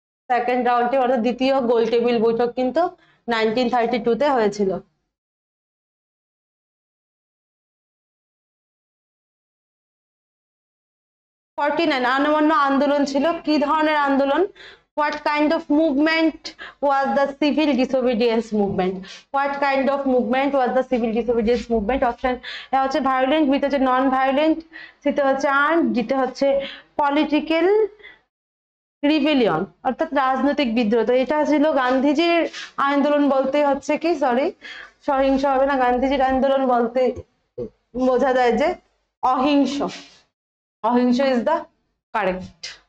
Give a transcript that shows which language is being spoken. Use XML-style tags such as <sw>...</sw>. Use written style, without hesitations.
<bn>Second round table অর্থাৎ দ্বিতীয় গোল table বৈঠক কিন্তু 1932-তে হয়েছিল। আইন অমান্য আন্দোলন ছিল কি ধরনের আন্দোলন?</bn> <en>What kind of movement was the civil disobedience movement? What kind of movement was the civil disobedience movement?</en> <bn>Option A হচ্ছে ভায়োলেন্ট, বিতে হচ্ছে নন ভায়োলেন্ট, সিতে হচ্ছে আর্মড, ডিতে হচ্ছে পলিটিক্যাল রিভেলিয়ন অর্থাৎ রাজনৈতিক বিদ্রোহ। তো এটা ছিল গান্ধীজির আন্দোলন বলতে হচ্ছে কি, সরি সহিংস হবে না, গান্ধীজির আন্দোলন বলতে বোঝা যায় যে অহিংস, অহিংস</bn> <en>Is the correct.</en>